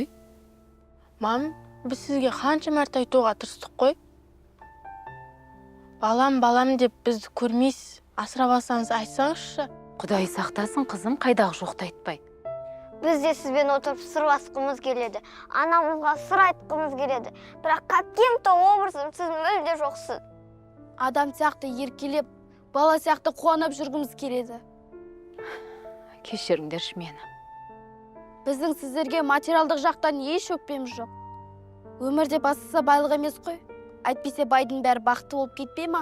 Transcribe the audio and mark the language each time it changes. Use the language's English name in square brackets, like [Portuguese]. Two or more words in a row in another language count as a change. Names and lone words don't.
[Kazakh] Мам, біз сізге қанша мәрте айтуға тырыстық қой. Балам деп бізді көрмейсіз, асырап алсаңыз айтсаңызшы. Құдай сақтасын қызым, қайдағы жоқты айтпай. Біз де сізбен отырып сыр басқымыз келеді. Анамызға сыр айтқымыз келеді. Бірақ [Russian] каким-то образом [Kazakh] сіз мүлде жоқсыз. Адам сияқты еркелеп, бала сияқты қуанып жүргіміз келеді. Кешіріңдерші мені. Біздің сіздерге материалдық жақтан еш өкпеміз жоқ. Өмірде бастысы байлық емес қой. Әйтпесе байдың бәрі бақытты болып кетпей ма?